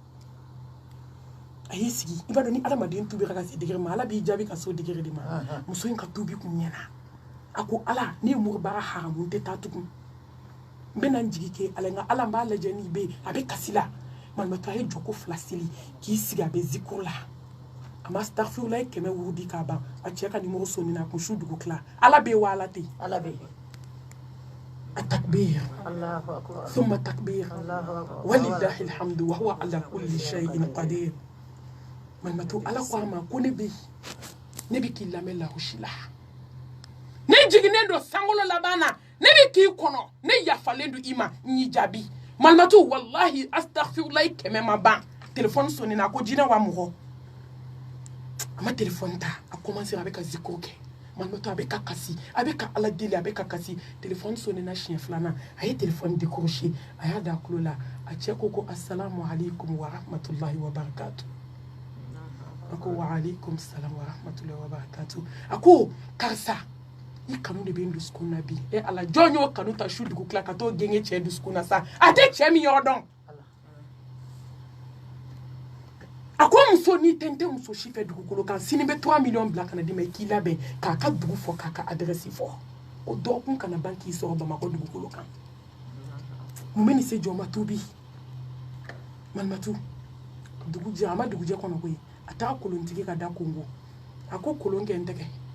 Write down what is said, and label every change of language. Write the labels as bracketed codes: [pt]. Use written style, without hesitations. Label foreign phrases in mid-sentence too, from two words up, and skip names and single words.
[bm] a y'i sigi i b'a dɔn ni adamaden tubira ka se degere ma ala b'i jaabi ka se o degere de ma muso in ka tubi kun ɲɛna a ko ala ne ye moribaga haramu n tɛ taa tugun n bɛna n jigi kɛ ala nka ala n b'a lajɛ n'i bɛ yen a bɛ kasi la malimatu a ye jɔko 2 seli k'i sigi a bɛ zikuru la a ma astaghfirullah ye 100 wurudi k'a ban a cɛ ka numéro sonni na kun su dugu tila ala bɛ yen wa ala tɛ yen ala bɛ yen [ar] التكبير الله أكبر ثم التكبير الله أكبر ولله الحمد وهو على كل شيء قدير [bm] malimatu ala ko a ma ko ne bɛ k'i lamɛn lahusi la ne jiginnen don sankolo laban na ne bɛ k'i kɔnɔ ne yafalen don i ma n y'i jaabi malimatu [ar] والله أستغفر الله [bm] 100 ma ban téléphone sonni na a ko jinɛ wa mɔgɔ a ma téléphone ta a commencé a bɛ ka zikro kɛ malimatu a bɛ ka kasi a bɛ ka ala deli a bɛ ka kasi téléphone sonni na siɲɛ 2nan a ye [fr] téléphone décroché [bm] a y'a da kulo la a cɛ ko [ar] السلام عليكم ورحمة الله وبركاته [bm] a ko [ar] وعليكم السلام ورحمة الله وبركاته [bm] a ko karisa i kanu de bɛ n dusukun na bi ala jɔn y'o kanu ta su dugu tila ka t'o genge cɛ dusukun na sa a tɛ cɛ min yɔrɔ dɔn a ko muso n'i tɛ n tɛ muso si fɛ dugukolo kan sini bɛ 3 millions bila kana d'i ma i k'i labɛn k'a ka dugu fɔ k'a ka adresse fɔ o dɔgɔkun kana ban k'i sɔrɔ bamakɔ dugukolo kan mun bɛ nin se jɔn ma tubi malimatu dugu jɛ a ma dugu jɛ kɔnɔ koyi a taara kolontigi ka da kongo a ko kolon kɛ n tɛgɛ